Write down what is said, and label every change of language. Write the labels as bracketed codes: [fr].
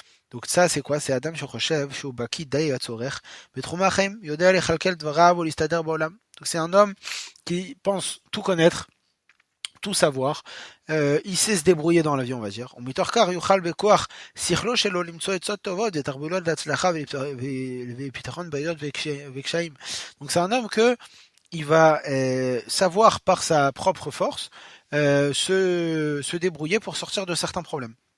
[fr] Donc ça c'est quoi? C'est Adam [he] שחושב שהוא בקיא די הצורך בתחומי החיים, יודע לכלכל דבריו ולהסתדר בעולם. [fr] Donc c'est un homme qui pense tout connaître, tout savoir, il sait se débrouiller dans la vie, on va dire. [he] ומתוך כך יוכל בכוח שכלו שלו למצוא עצות טובות ותרבולות להצלחה ולפתרון בעיות וקשיים. [fr] Donc c'est un homme que il va savoir par sa propre force se débrouiller pour sortir de certains problèmes.